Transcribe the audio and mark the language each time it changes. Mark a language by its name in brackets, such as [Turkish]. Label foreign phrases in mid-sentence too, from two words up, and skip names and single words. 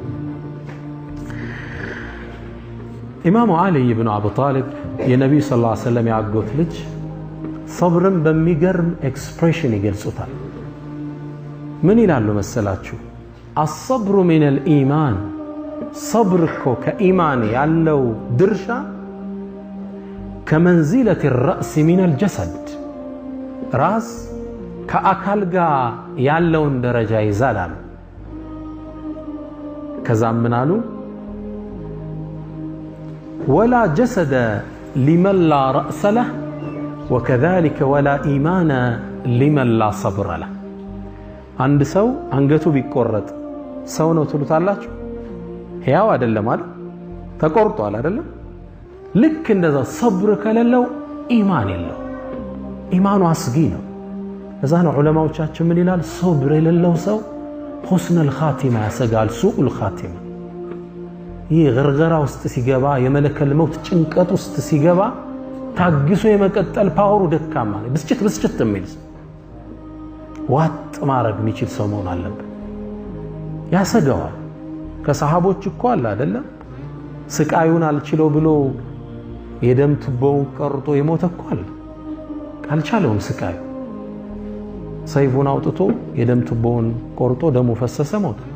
[Amharic] ኢማሙ አሊ ኢብኑ አቡ ጣሊብ የነብዩ [Arabic] صلى الله عليه وسلم [Amharic] ያጎት ልጅ ሰብርን በሚገርም ኤክስፕሬሽን ይገልጹታል ምን ይላሉ መሰላችሁ [Arabic] الصبر من الإيمان صبرك كإيمان [Amharic] ያለው ድርሻ [Arabic] كمنزلة الرأس من الجسد [Amharic] ራስ ከአካል ጋር ያለውን ደረጃ ይዛላል ከዛም ምን አሉ [Arabic] ولا جسد لمن لا رأس له وكذلك ولا إيمان لمن لا صبر له [Amharic] አንድ ሰው አንገቱ ቢቆረጥ ሰው ነው ትሉታላችሁ ሕያው አይደለም አይደል ተቆርጧል አይደለም ልክ እንደዛ ሰብር ከሌለው ኢማን የለው ኢማኑ አስጊ ነው እዛ ነው ዑለማዎቻችን ምን ይላል ሰብር የሌለው ሰው [Arabic] حسن الخاتمه [Amharic] ያሰጋል [Arabic] سوء الخاتمه [Amharic] ይህ ግርግራ ውስጥ ሲገባ የመለከል ሞት ጭንቀት ውስጥ ሲገባ ታግሶ የመቀጠል ፓወሩ ደካማ ነው ብስጭት የሚል ዋጥ ማረግ የሚችል ሰው መሆን አለበት ያሰጋዋል ከሰሃቦች እኮ አለ አይደለም ስቃዩን አልችለው ብሎ የደም ቱቦውን ቀርጦ የሞተ እኮ አለ ካልቻለውም ስቃዩ ሰይፉን አውጥቶ የደም ቱቦውን ቆርጦ ደሙ ፈሰሰ ሞተ